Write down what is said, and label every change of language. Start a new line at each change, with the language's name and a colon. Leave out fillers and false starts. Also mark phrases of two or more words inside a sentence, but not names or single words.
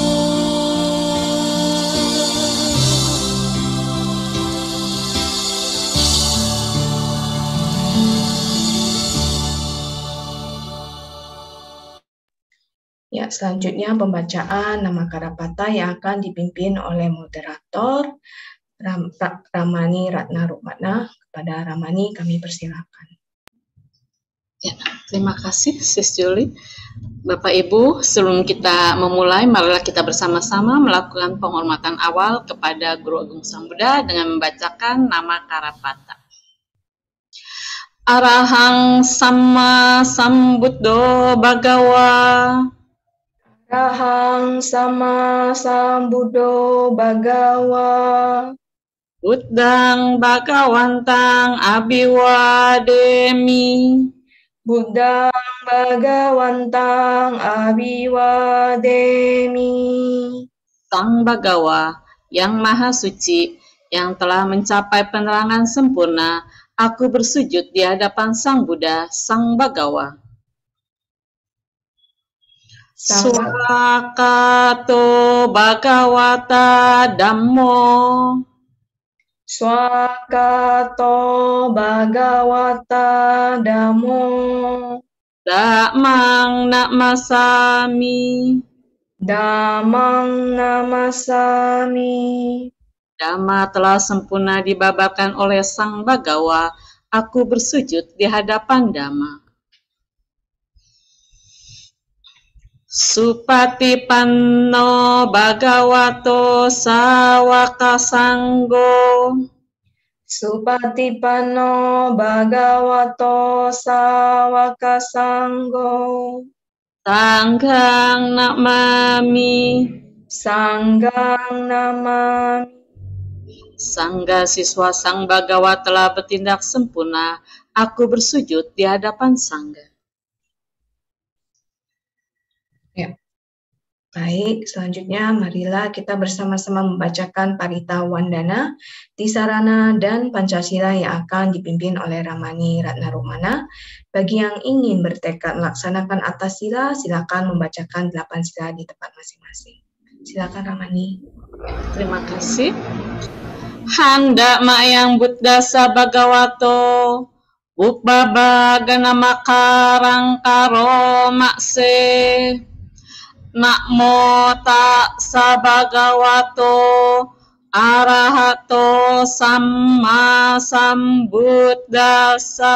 Indonesian: Ya, selanjutnya pembacaan nama Karapata yang akan dipimpin oleh moderator Ramani Ratna Rukmana. Kepada Ramani kami persilakan. Ya, terima kasih Sis Juli. Bapak Ibu, sebelum kita memulai, marilah kita bersama-sama melakukan penghormatan awal kepada Guru Agung Sang Buddha dengan membacakan nama Karapata.
Pali: Arahang Sama Sambuddho Bhagawa. Arahang Sama Sambuddho Bhagawa. Buddhang Bhagawantang Abhiwademi. Buddhang Bhagawantang Abhiwademi.
Indonesian: Sang Bhagawa yang Maha Suci, yang telah mencapai penerangan sempurna, aku bersujud di hadapan Sang Buddha, Sang Bhagawa.
Pali: Swakato Bhagawata Dhammo. Swakato Bhagawata Dhammo Dhammang namasami. Dhammang Namasami.
Indonesian: Dhamma telah sempurna dibabarkan oleh Sang Bagawa. Aku bersujud di hadapan Dhamma.
Pali: Supatipanno Bhagavato Sawaka Sanggo. Supatipanno Bhagavato Sawaka Sanggo. Sangghang namami. Sanggang Namami.
Indonesian: Sangga siswa Sang Bagawa telah bertindak sempurna. Aku bersujud di hadapan Sangga. Ya. Baik, selanjutnya marilah kita bersama-sama membacakan Parita Wandana, Tisarana, dan Pancasila yang akan dipimpin oleh Ramani Ratnarumana. Bagi yang ingin bertekad melaksanakan atas sila, silakan membacakan 8 sila di tempat masing-masing. Silakan Ramani. Terima kasih.
Pali: Handa mayang buddhasa bhagavato Upabagana makarang karo makse. Namo tassa bhagavato arahato samma sambuddhassa.